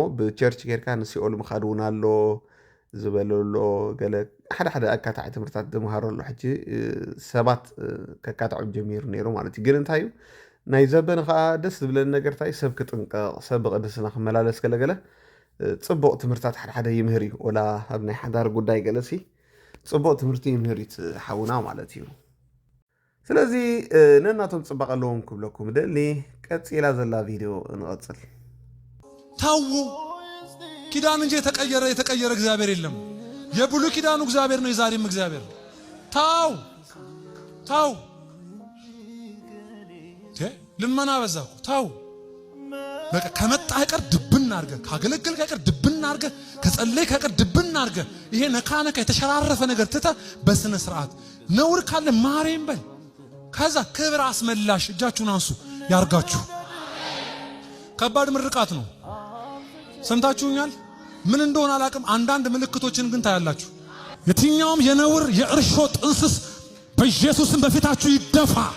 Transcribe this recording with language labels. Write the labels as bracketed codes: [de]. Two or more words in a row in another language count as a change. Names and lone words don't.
[ti] ብቸርች ጌርካ ንሲኦሉ ምኻድ እውን ኣሎ ዝበለሎ ገለ ሓደ ኣካታዕ ትምህርታት ዝምሃረሉ ሕጂ ሰባት ከካትዑ ጀሚሩ ነይሩ ማለት እዩ ግን እንታይ እዩ ናይ ዘበነ ከዓ ደስ ዝብለኒ ነገር እንታይ ሰብ ክጥንቀቕ ሰብ ብቅድስና ክመላለስ ገለገለ ፅቡቅ ትምህርታት ሓደ ይምህር እዩ ወላ ኣብ ናይ ሓዳር ጉዳይ ገለሲ ፅቡቅ ትምህርቲ ይምህር እዩ ሓውና ማለት እዩ ስለዚ ነናቶም ፅባቐ ኣለዎም ክብለኩም ደሊ ቀፂላ ዘላ ቪድዮ እንቐፅል [am] ታው ኪዳን እንጂ የተቀየረ እግዚአብሔር የለም የብሉይ ኪዳኑ እግዚአብሔር ነው የዛሬም እግዚአብሔር ታው ልመና በዛኩ ታው በቃ ከመጣ አይቀር ድብና አርገ ካገለገልክ አይቀር ድብና አርገ ከጸለይክ አይቀር ድብና አርገ ይሄ ነካነካ የተሸራረፈ ነገር ትተ በስነ ስርዓት ነውር ካለ ማሬም በል ከዛ ክብር አስመላሽ እጃችሁን አንሱ ያርጋችሁ ከባድ ምርቃት ነው ሰምታችሁኛል ምን እንደሆነ አላቅም አንዳንድ ምልክቶችን ግን ታያላችሁ የትኛውም የነውር የእርሾ ጥንስስ በኢየሱስም በፊታችሁ ይደፋ